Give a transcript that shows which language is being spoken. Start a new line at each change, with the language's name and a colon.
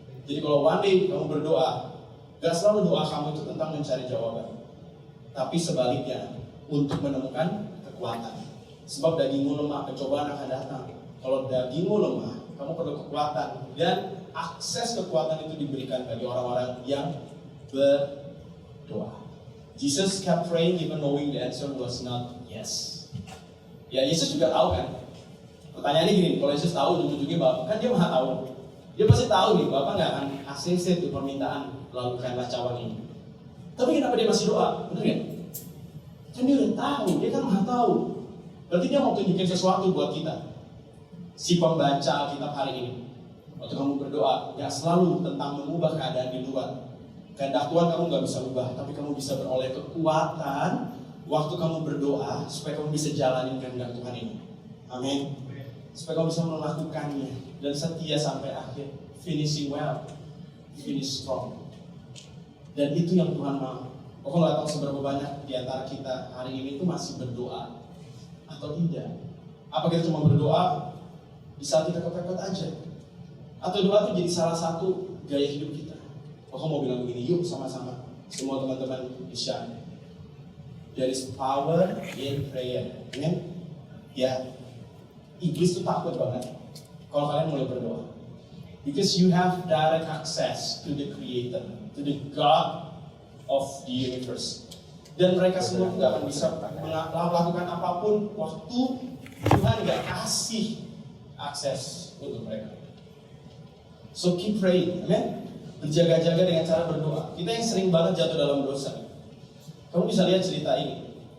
Indonesian: Jadi kalau
English: one day
Indonesian: kamu berdoa, gak selalu doa kamu itu tentang mencari jawaban, tapi sebaliknya untuk menemukan kekuatan. Sebab dagingmu lemah, pencobaan akan datang. Kalau dagingmu lemah, kamu perlu kekuatan, dan akses kekuatan itu diberikan bagi orang-orang yang berdoa.
English: Jesus kept praying even knowing the answer was not yes.
Indonesian: Ya, Yesus juga tahu kan. Pertanyaannya gini, kalau Yesus tahu ujung-ujungnya Bapak, kan dia maha tahu. Dia pasti tahu nih, Bapak nggak akan ACC itu permintaan, lakukanlah cawan ini. Tapi kenapa dia masih doa? Bener gak? Kan dia udah tahu, dia kan maha tahu. Berarti dia mau tunjukin sesuatu buat kita. Si pembaca Alkitab hari ini, waktu kamu berdoa, gak selalu tentang mengubah keadaan di luar. Kehendak Tuhan kamu gak bisa ubah, tapi kamu bisa beroleh kekuatan waktu kamu berdoa supaya kamu bisa jalanin kehendak Tuhan ini. Amin. Supaya kamu bisa melakukannya dan setia sampai akhir.
English: Finishing well, finish strong.
Indonesian: Dan itu yang Tuhan mau. Aku gak tahu seberapa banyak di antara kita hari ini itu masih berdoa atau tidak. Apa kita cuma berdoa di saat kita kepepet aja? Atau doa itu jadi salah satu gaya hidup kita? Aku mau bilang begini, yuk sama-sama semua teman-teman di-share.
English: There is power in prayer. Amen?
Indonesian: Ya, iblis itu takut banget kalau kalian mulai berdoa.
English: Because you have direct access to the Creator, to the God of the universe.
Indonesian: Dan mereka semua tidak akan bisa melakukan apapun waktu Tuhan gak kasih akses untuk mereka.
English: So keep praying, amen?
Indonesian: Berjaga-jaga dengan cara berdoa. Kita yang sering banget jatuh dalam dosa. Kamu bisa lihat cerita ini.